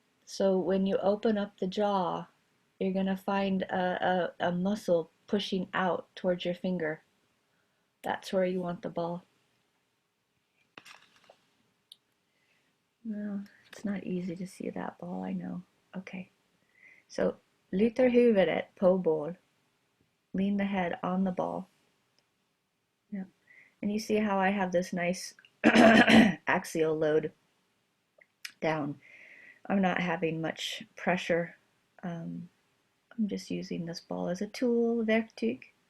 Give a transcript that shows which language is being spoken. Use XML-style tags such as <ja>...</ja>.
<en>So when you open up the jaw, you're going to find a muscle pushing out towards your finger. That's where you want the ball. Well, it's not easy to see that ball, I know. Okay.</en> <sv>So, lutar huvudet på ball.</sv> <en>Lean the head on the ball. Yeah. And you see how I have this nice axial load down. I'm not having much pressure. I'm just using this ball as a tool, verktyg.</en>